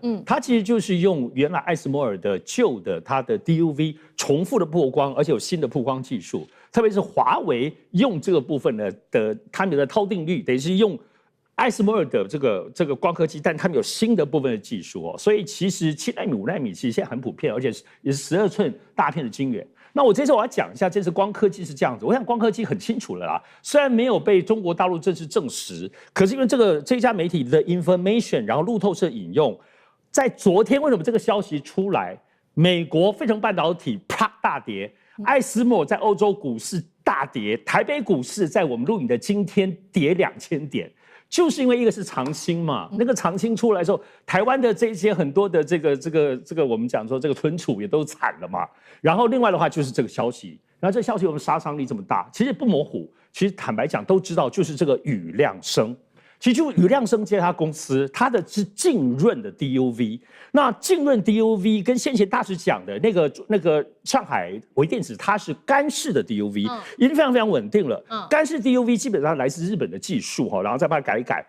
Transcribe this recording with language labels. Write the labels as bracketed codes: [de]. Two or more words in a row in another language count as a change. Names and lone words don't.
[zh] 它其實就是用原來艾斯摩爾的舊的它的 DUV 重複的曝光，而且有新的曝光技術，特別是華為用這個部分的他們的涛定律，等於是用艾斯摩爾的這個光刻機，但他們有新的部分的技術所以其實7奈米、5奈米其實現在很普遍，而且也是12寸大片的晶圓。那我這次我要講一下，這次光刻機是這樣子。我想光刻機很清楚了啦，雖然沒有被中國大陸正式證實，可是因為這一家媒體的 information， 然後路透社引用，在昨天為什麼這個消息出來，美國費城半導體啪大跌，艾斯摩爾在歐洲股市大跌，台北股市在我們錄影的今天跌2000點。就是因為一個是長興嘛，那個長興出來的時候，台灣的這些很多的這個我們講說這個存儲也都慘了嘛。然後另外的話就是這個消息，然後這個消息我們殺傷力這麼大，其實不模糊，其實坦白講都知道，就是這個宇亮生。其實就宇亮生這家公司，它的是浸潤的 DUV。那浸潤 DUV 跟先前大使講的那個上海微電子，它是乾式的 DUV，已經非常非常穩定了。乾式 DUV 基本上來自日本的技術然後再把它改一改。